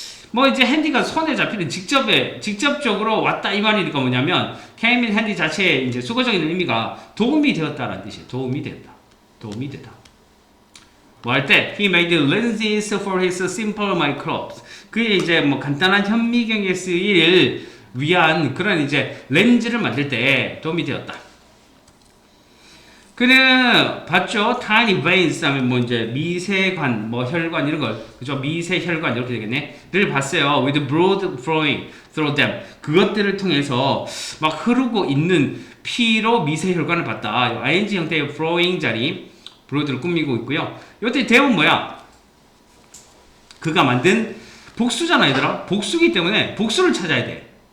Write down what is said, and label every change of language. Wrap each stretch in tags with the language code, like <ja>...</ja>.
<ko>뭐 이제 핸디가 손에 잡히는 직접적으로 왔다 이 말이니까 뭐냐면</ko> <en>came in handy</en> <ko>자체의 이제 수거적인 의미가 도움이 되었다라는 뜻이에요. 도움이 되다. 뭐 할 때</ko> <en>he made lenses for his simple microbes.</en> <ko>그게 이제 뭐 간단한 현미경에 쓰일 위한 그런 이제 렌즈를 만들 때 도움이 되었다. 그는 봤죠.</ko> <en>tiny veins</en> <ko>하면 뭐 이제 미세관, 뭐 혈관 이런 걸, 그죠? 미세혈관 이렇게 되겠네.를 봤어요.</ko> <en>with blood flowing through them.</en> <ko>그것들을 통해서 막 흐르고 있는 피로 미세혈관을 봤다. ing 형태의 flowing 자리, blood를 꾸미고 있고요. 이때 대은 뭐야? 그가 만든 복수잖아, 얘들아. 복수기 때문에 복수를 찾아야 돼.</ko>